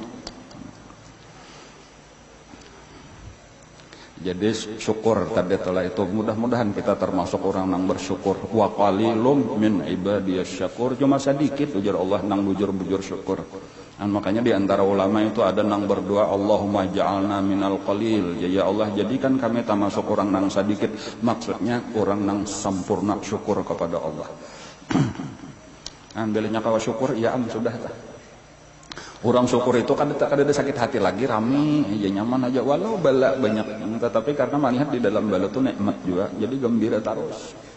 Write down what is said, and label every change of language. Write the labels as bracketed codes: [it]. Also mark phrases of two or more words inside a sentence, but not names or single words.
[id] Jadi syukur tadi telah itu mudah-mudahan kita termasuk orang yang bersyukur. [ar] وقليل من عبادي الشكور, [id] cuma sedikit ujar Allah nang bujur-bujur syukur. Dan makanya di antara ulama itu ada nang berdoa [ar] اللهم اجعلنا من القليل. [id] Ya Allah jadikan kami termasuk orang nang sedikit. Maksudnya orang nang sempurna syukur kepada Allah. Ambilnya kalau syukur ya sudah. Orang syukur itu kan ada sakit hati lagi rame ya nyaman aja walau bala banyak, tetapi karena melihat di dalam bala itu nikmat juga jadi gembira terus.